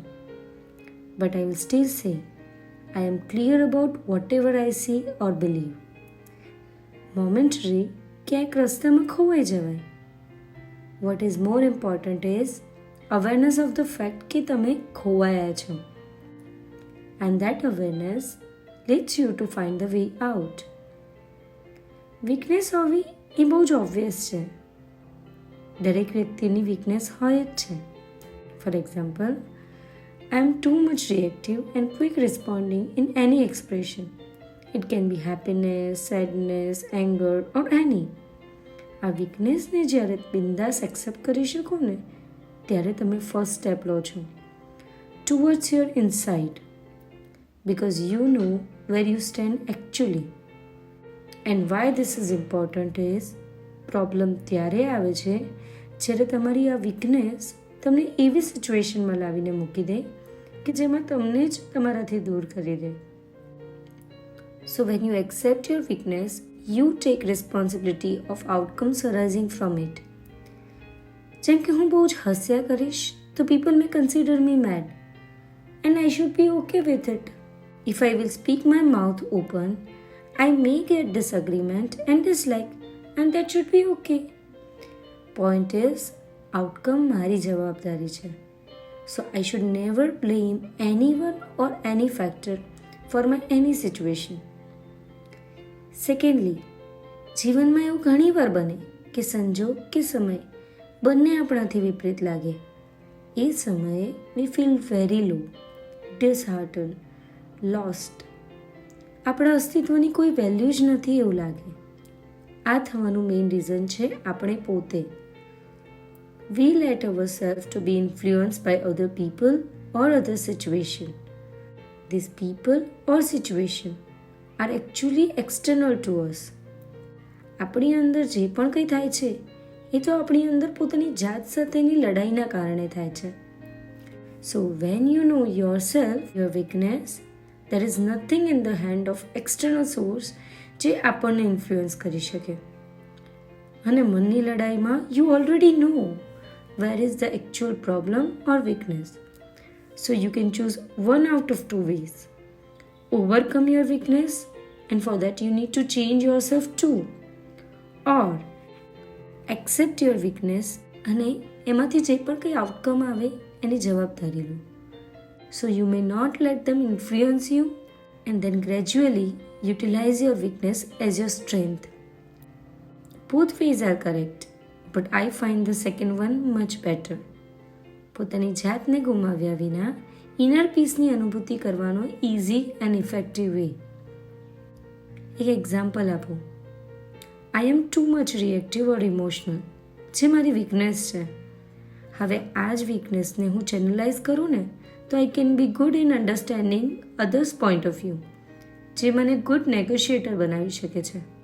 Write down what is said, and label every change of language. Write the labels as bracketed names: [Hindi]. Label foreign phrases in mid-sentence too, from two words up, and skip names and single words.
[English] But I will still say I am clear about whatever I see or believe. [Gujarati] મોમેન્ટરી ક્યાંક રસ્તામાં ખોવાઈ જવાય. [English] What is more important is awareness of the fact [Gujarati] કે તમે ખોવાયા છો. [English] And that awareness leads you to find the way out. [Gujarati] વીકનેસ હોવી એ બહુ જ ઓબ્વિયસ છે. દરેક વ્યક્તિની વીકનેસ હોય જ છે. [English] for example, I am too much reactive and quick responding in any expression. It can be happiness, sadness, anger or any. [Gujarati] આ વીકનેસને જ્યારે બિંદાસ એક્સેપ્ટ કરી શકો ને, ત્યારે તમે [English] first step [Gujarati] લો છો [English] towards your inside. Because you know where you stand actually. And why this is important is, [Gujarati] પ્રોબ્લેમ ત્યારે આવે છે જ્યારે તમારી આ વીકનેસ તમને એવી સિચ્યુએશનમાં લાવીને મૂકી દે કે જેમાં તમને જ તમારાથી દૂર કરી દે. [English] So when you accept your weakness, you take responsibility of outcomes arising from it. [Gujarati] જેમ કે હું બહુ જ હસ્યા કરીશ તો [English] People may consider me mad and I should be okay with it. If I will speak my mouth open, I may get disagreement and dislike, and that should be okay. Point is, outcome [Gujarati] મારી જવાબદારી છે. [English] So I should never blame anyone or any factor for my any situation. Secondly, [Gujarati] જીવનમાં એવું ઘણી વાર બને કે સંજોગ કે સમય બંને આપણાથી વિપરીત લાગે. એ સમયે [English] we feel very low, disheartened, લોસ્ટ. [Gujarati] આપણા અસ્તિત્વની કોઈ વેલ્યુ જ નથી એવું લાગે. આ થવાનું મેઇન રીઝન છે આપણે પોતે. [English] We let our self to be influence by other people or other situation. This people or situation are actually external to us. [Gujarati] આપણી અંદર જે પણ કંઈ થાય છે એ તો આપણી અંદર પોતાની જાત સાથેની લડાઈના કારણે થાય છે. [English] So when you know your self, your weakness, there is nothing in the hand of external source [Gujarati] જે આપણને ઇન્ફ્લુઅન્સ કરી શકે. અને મનની લડાઈમાં [English] you already know where is the actual problem or weakness. So you can choose one out of two ways. Overcome your weakness and for that you need to change your self too, or accept your weakness [Gujarati] અને એમાંથી જે પણ કંઈ આઉટકમ આવે એની જવાબદારી લો. [English] So you may not let them influence you and then gradually utilize your weakness as your strength. Both ways are correct, but I find the second one much better. [Gujarati] પોતાની જાતને ગુમાવ્યા વિના [English] inner peaceની [Gujarati] અનુભૂતિ કરવાનો [English] easy and effective way. [Gujarati] એક એક્ઝામ્પલ આપો. [English] I am too much reactive or emotional, [Gujarati] જે મારી વીકનેસ છે. હવે આ જ વીકનેસને હું ચેનલાઇઝ કરું ને તો [English] I can be good in understanding others point of view, [Gujarati] જે મને [English] good negotiator [Gujarati] બનાવી શકે છે.